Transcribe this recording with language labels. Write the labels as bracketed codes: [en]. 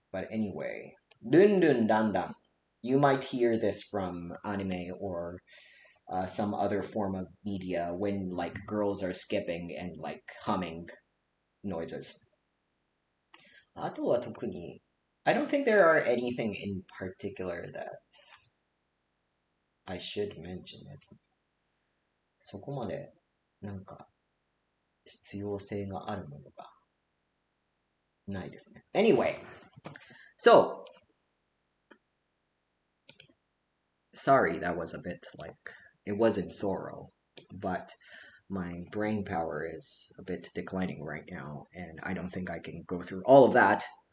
[en] But anyway, dun dun dan dan. You might hear this from anime or some other form of media when like girls are skipping and like humming noises. [ja] あとは特に [en] I don't think there are anything in particular that I should mention. [ja] そこまでなんか必要性があるものがないですね。 [en] Anyway, so sorry that was a bit like it wasn't thorough, but my brain power is a bit declining right now, and I don't think I can go through all of that.